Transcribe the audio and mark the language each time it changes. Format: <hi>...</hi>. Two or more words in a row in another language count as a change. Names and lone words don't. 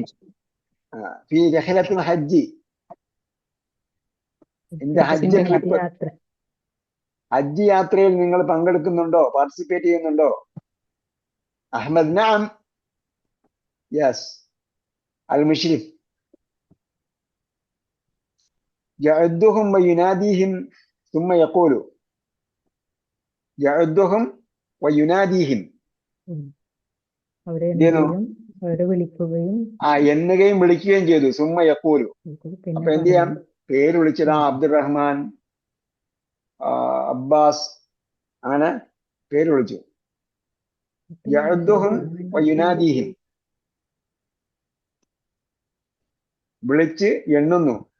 <ar>في رحلة الحج,</ar> <ml>എന്റെ ഹജ്ജ് ട്രിപ്പ്, ഹജ്ജ് യാത്രയിൽ നിങ്ങൾ പങ്കെടുക്കുന്നുണ്ടോ, പാർട്ടിസിപ്പേറ്റ് ചെയ്യുന്നുണ്ടോ?</ml> <ar>അഹ്മദ് നഅം, യെസ്. المشرف يعدهم ويناديهم ثم يقول يعدهم ويناديهم.</ar> <ml>എണ്ണുകയും വിളിക്കുകയും ചെയ്തു.</ml> <ar>ثم يقول,</ar> <ml>അപ്പൊ എന്ത് ചെയ്യാം? പേര് വിളിച്ചതാ അബ്ദുറഹ്മാൻ, അബ്ബാസ്, അങ്ങനെ പേര് വിളിച്ചു.</ml> <ar>يعدهم ويناديهم,</ar> <ml>വിളിച്ച് എണ്ണുന്നു.</ml>